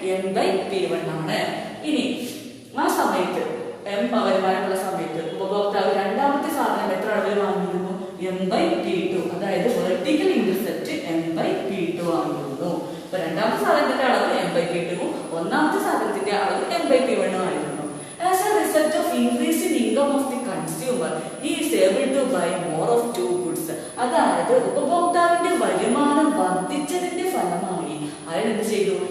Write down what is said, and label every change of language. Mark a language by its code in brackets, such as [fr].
[ml] M by P1 ആണ്. ഇനി ആ സമയത്ത് വരുമാനമുള്ള സമയത്ത് ഉപഭോക്താവ് രണ്ടാമത്തെ സാധനം എത്ര അളവിൽ വാങ്ങിയിരുന്നു? M by P2. അതായത് vertical intercept M by P2 ആയിരുന്നു. അപ്പൊ രണ്ടാമത്തെ സാധനത്തിന്റെ അളവ് M by P2 ഒന്നാമത്തെ സാധനത്തിന്റെ അളവ് M by P1 ആയിരുന്നു. [en] As a result of increase in income of the consumer, he is able to buy more of two goods. [ml] അതായത് ഉപഭോക്താവിന്റെ വരുമാനം വർദ്ധിച്ചതിന്റെ ഫലമായി അയാൾ എന്ത് ചെയ്തു?